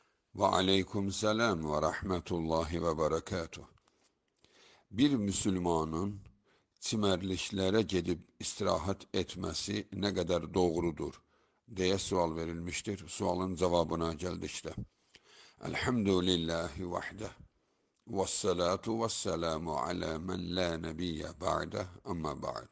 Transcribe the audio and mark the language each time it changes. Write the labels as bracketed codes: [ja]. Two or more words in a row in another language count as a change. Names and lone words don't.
[ar] وعليكم السلام ورحمة الله وبركاته. [az] Bir Müslümanın çimərliklərə gedib istirahat etməsi nə qədər doğrudur deyə sual verilmiştir. Sualın cavabına gəldikdə. [ar] الحمد لله وحده. والصلاة والسلام على من لا نبي بعده أما بعد.